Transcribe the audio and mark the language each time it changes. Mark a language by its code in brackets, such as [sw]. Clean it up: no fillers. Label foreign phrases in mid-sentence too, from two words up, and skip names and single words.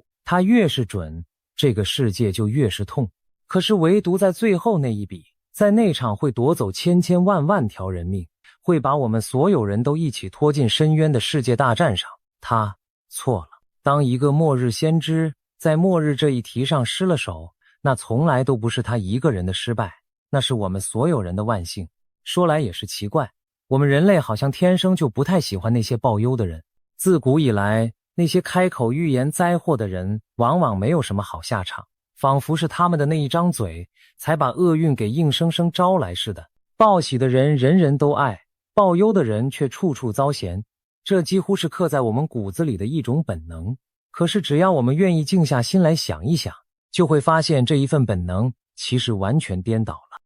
[zh] 他越是準，這個世界就越是痛。可是唯獨在最後那一筆，在那場會奪走千千萬萬條人命，會把我們所有人都一起拖進深淵的世界大戰上，他錯了。當一個末日先知在末日這一題上失了手，那從來都不是他一個人的失敗，那是我們所有人的萬幸。說來也是奇怪，我們人類好像天生就不太喜歡那些報憂的人。自古以來，那些開口預言災禍的人往往沒有什麼好下場，仿佛是他們的那一張嘴才把厄運給硬生生招來似的。報喜的人人人都愛，報憂的人卻處處遭嫌，這幾乎是刻在我們骨子裡的一種本能。可是只要我們願意靜下心來想一想，就會發現這一份本能其實完全顛倒了。